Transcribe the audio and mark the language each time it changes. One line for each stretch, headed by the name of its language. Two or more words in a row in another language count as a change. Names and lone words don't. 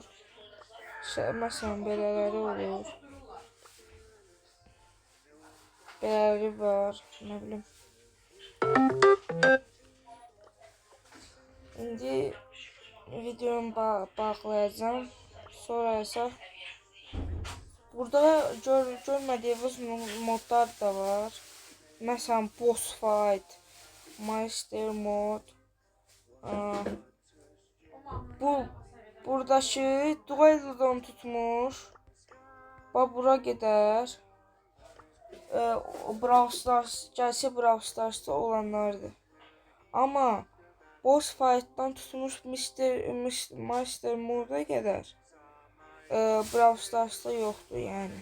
Azerbaijani: Məsələn, belələri olur. Belələri var, nə bilim. İndi videomu bağlayacağım. Sonra isə burada görmədiyiniz modlar da var. Məsələn,
English: boss fight, master mod.
Azerbaijani: Buradakı dueldən tutmuş. Bax, bura gedər. Brawl Stars, gəlsə Brawl Stars'da olanlardır. Amma
English: boss fight'dan
Azerbaijani: tutmuş master moda qədər Brawl Stars'da yoxdur yəni.